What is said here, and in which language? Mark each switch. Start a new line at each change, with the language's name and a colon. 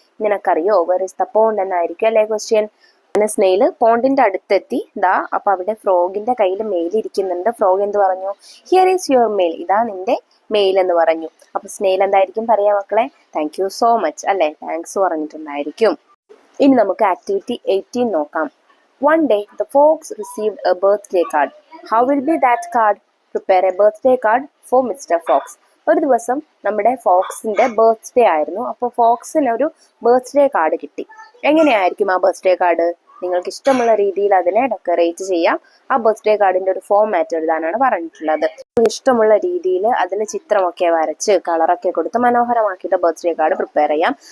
Malayalam: നിനക്കറിയോ were is the pond എന്നായിരിക്കും അല്ലെ ക്വസ്റ്റ്യൻ. അങ്ങനെ സ്നെയില് പോണ്ടിന്റെ അടുത്തെത്തി. അപ്പൊ അവിടെ ഫ്രോഗിന്റെ കയ്യിൽ മെയിൽ ഇരിക്കുന്നുണ്ട്. ഫ്രോഗ് എന്ത് പറഞ്ഞു?
English: Here is your mail.
Malayalam: ഇതാ നിന്റെ മെയിൽ എന്ന് പറഞ്ഞു. അപ്പൊ സ്നെയിൽ എന്തായിരിക്കും പറയാ മക്കളെ?
English: thank you so much
Malayalam: അല്ലെ, താങ്ക്സ് പറഞ്ഞിട്ടുണ്ടായിരിക്കും. ഇനി നമുക്ക് ആക്ടിവിറ്റി 18 നോക്കാം.
English: One day the fox received a birthday card. How will be that card? Prepare a birthday card for Mr. Fox.
Malayalam: ഒരു ദിവസം നമ്മുടെ ഫോക്സിന്റെ ബർത്ത്ഡേ ആയിരുന്നു. അപ്പോൾ ഫോക്സിന് ഒരു ബർത്ത്ഡേ കാർഡ് കിട്ടി. എങ്ങനെയായിരിക്കും ആ ബർത്ത്ഡേ കാർഡ്? നിങ്ങൾക്ക് ഇഷ്ടമുള്ള രീതിയിൽ അതിനെ ഡെക്കറേറ്റ് ചെയ്യാം. ആ ബർത്ത്ഡേ കാർഡിന്റെ ഒരു ഫോർമാറ്റ് എഴുതാനാണ് പറഞ്ഞിട്ടുള്ളത്. ഇഷ്ടമുള്ള രീതിയിൽ അതിൽ ചിത്രമൊക്കെ വരച്ച് കളറൊക്കെ കൊടുത്ത് മനോഹരമാക്കിയിട്ട് ബർത്ത്ഡേ കാർഡ് പ്രിപ്പയർ ചെയ്യാം.